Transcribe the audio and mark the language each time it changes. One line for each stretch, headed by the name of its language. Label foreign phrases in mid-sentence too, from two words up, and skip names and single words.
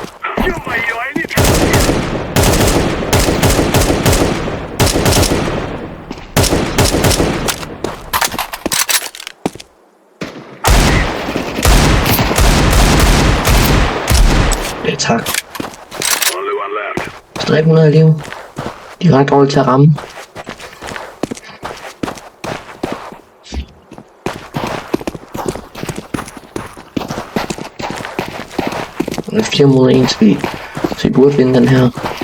Danish: Ja, tak.
English: Only one left.
Danish: Stadig 100 liv. De er ret dårlige til at ramme. Det er 4 mod 1, så vi burde vinde den her.